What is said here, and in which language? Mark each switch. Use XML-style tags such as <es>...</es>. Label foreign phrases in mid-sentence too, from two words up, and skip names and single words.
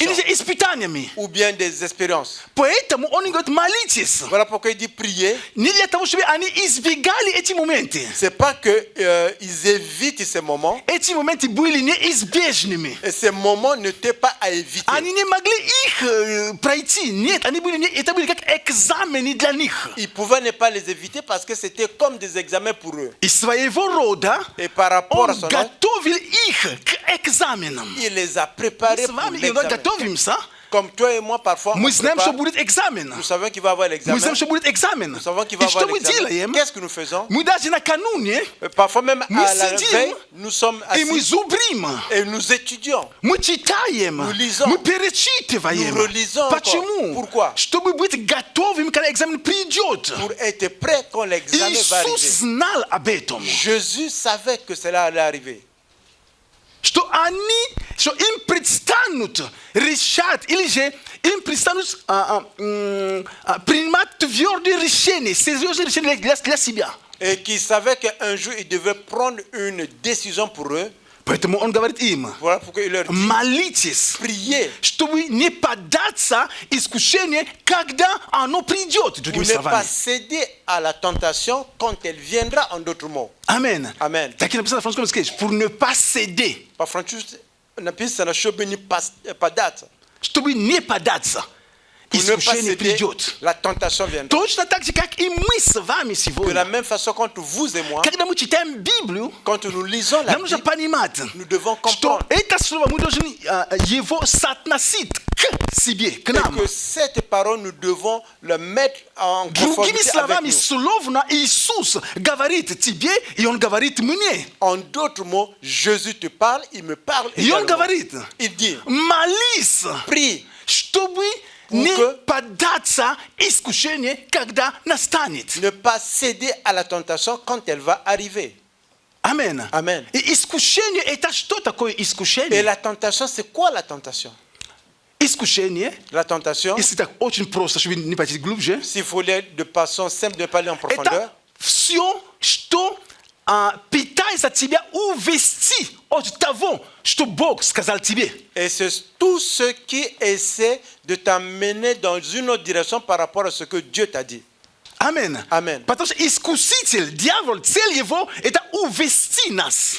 <ru>или же испытаниями.</ru> <fr>ou bien des expériences.</fr> <ru>Поэтому он говорит, молитесь.</ru> <fr>Voilà pourquoi il dit prier.</fr> <ru>Не для того, чтобы они избегали эти моменты.</ru> <fr>C'est pas que ils évitent ces moments.</fr> <ru>Эти моменты были неизбежными.</ru> <fr>Et ces moments n'étaient pas à éviter.</fr> <ru>Они не могли их пройти. Нет, это были как экзамены для них.</ru> <fr>Ils pouvaient ne pas les éviter parce que c'était comme des examens pour eux.</fr> <ru>И своего рода</ru> <fr>Et par rapport à</fr> <ru>он</ru> <fr>son âge,</fr> <ru>готовил их к экзаменам.</ru> <fr>il les a préparés</fr> <ru>Мы с</ru> <fr>pour</fr> <ru>вами иногда</ru> <fr>l'examen.</fr> <ru>готовимся.</ru> <fr>Comme toi et moi, parfois, on</fr> <ru>Мы знаем, что</ru> <fr>prépare.</fr> <ru>будет экзамен.</ru> <fr>Nous savons qu'il va y avoir</fr> <ru>Мы</ru> <fr>l'examen.</fr> <ru>знаем, что будет экзамен.</ru> <fr>Nous savons qu'il va</fr> <ru>И</ru> <fr>y avoir</fr> <ru>что мы</ru> <fr>l'examen.</fr> <ru>делаем?</ru> <fr>Qu'est-ce que nous faisons?</fr> <ru>Мы даже накануне,</ru> <fr>Parfois même</fr> <ru>Мы</ru> <fr>à la</fr> <ru>сидим,</ru> <fr>veille, nous sommes</fr> <ru>и мы</ru> <fr>assis</fr> <ru>зубрим.</ru> <fr>et nous étudions.</fr> <ru>Мы читаем,</ru> <fr>Мы lisons.</fr> <ru>мы перечитываем.</ru> <fr>Nous relisons Почему? encore. Pourquoi?</fr> <ru>Чтобы быть готовым, когда экзамен придет.</ru> <fr>Pour être prêt quand l'examen va</fr> <ru>Иисус</ru> <fr>arriver.</fr> <ru>знал об этом.</ru> <fr>Jésus savait que cela allait arriver.</fr> <ru>Что им предстанут решать, или же им предстанут принимать твердые решения, серьезные решения для себя.</ru> <fr>Et qu'il savait qu'un jour, il devait prendre une décision pour eux.</fr> <ru>Поэтому он говорит им,</ru> <fr>Voilà pourquoi il leur dit,</fr> <ru>молитесь,</ru> <fr>priez</fr> <ru>чтобы не поддаться искушению, когда оно придет.</ru> <fr>pour</fr> <ru>Другими</ru> <fr>ne pas</fr> <ru>словами.</ru> <fr>céder à la tentation quand elle viendra, en d'autres mots.</fr> <ru>Амен.</ru> <fr>Amen.</fr> <ru>Так и написано на французском языке,</ru> <fr>pour ne pas céder,</fr> <ru>По-французи написано, чтобы не поддаться. чтобы не поддаться.</ru> <fr>Pour ne pas</fr> <ru>iskusheni</ru> <fr>céder,</fr> <ru>prijot.</ru> <fr>la tentation viendra.</fr> <ru>Точно так же, как и мы с вами</ru> <fr>De la</fr> <ru>сегодня.</ru> <fr>même façon, quand vous et moi,</fr> <ru>Когда мы читаем Библию,</ru> <fr>quand nous lisons la</fr> <ru>нам нужно</ru> <fr>Bible,</fr> <ru>понимать,</ru> <fr>nous devons</fr> <ru>что</ru> <fr>comprendre</fr> <ru>это слово мы должны его соотносить к себе, к</ru> <fr>et</fr> <ru>нам.</ru> <fr>que cette parole, nous devons le mettre en</fr> <ru>Другими</ru> <fr>conformité avec</fr> <ru>словами,</ru> <fr>nous.</fr> <ru>словно Иисус говорит тебе, и Он говорит мне.</ru> <fr>En d'autres mots, Jésus te parle, il me parle</fr> <ru>И Он</ru> <fr>également.</fr> <ru>говорит,</ru> <fr>Il dit,</fr> <ru>молись,</ru> <fr>prie</fr> <ru>чтобы</ru> <fr>Pour</fr> <ru>не</ru> <fr>que-</fr> <ru>поддаться искушению, когда настанет.</ru> <fr>ne pas céder à la tentation quand elle va arriver.</fr> <ru>Амин.</ru> <fr>Amen.</fr> <ru>И искушение, это что такое</ru> <fr>Et</fr> <ru>искушение?</ru> <fr>la tentation, c'est quoi la tentation?</fr> <ru>Искушение,</ru> <fr>La tentation,</fr> <ru>если так очень просто, чтобы не пойти глубже,</ru> <fr>s'il faut aller de façon simple, de pas aller en profondeur,</fr> <ru>это все, что пытается тебя увести от того, что Бог сказал тебе.</ru> <fr>et c'est tout ce qui essaie de t'amener dans une autre direction par rapport à ce que Dieu t'a dit.</fr> <ru>Амин.</ru> <fr>Amen.</fr> <ru>Потому что искуситель, дьявол, цель его – это увести нас.</ru>